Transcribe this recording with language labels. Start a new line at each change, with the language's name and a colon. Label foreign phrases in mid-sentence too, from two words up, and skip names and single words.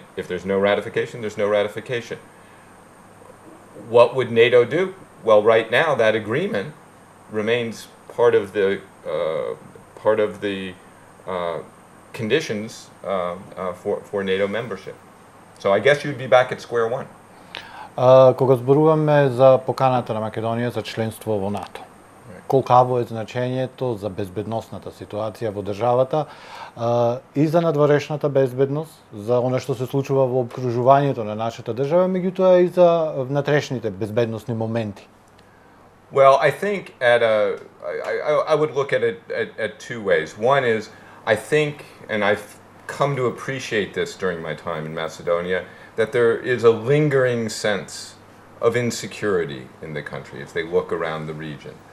English: If there's no ratification, there's no ratification. What would NATO do? Well, right now that agreement remains part of the conditions for NATO membership. So I guess you'd be back at square one.
Macedonian: Кога зборуваме за поканата на Македонија за членство во НАТО, колкаво е значењето за безбедносната ситуација во државата и за надворешната безбедност, за она што се случува во окружувањето на нашата држава, меѓутоа и за внатрешните безбедносни моменти?
English: Well, I think I would look at it at two ways. One is, I think, and I've come to appreciate this during my time in Macedonia, that there is a lingering sense of insecurity in the country if they look around the region.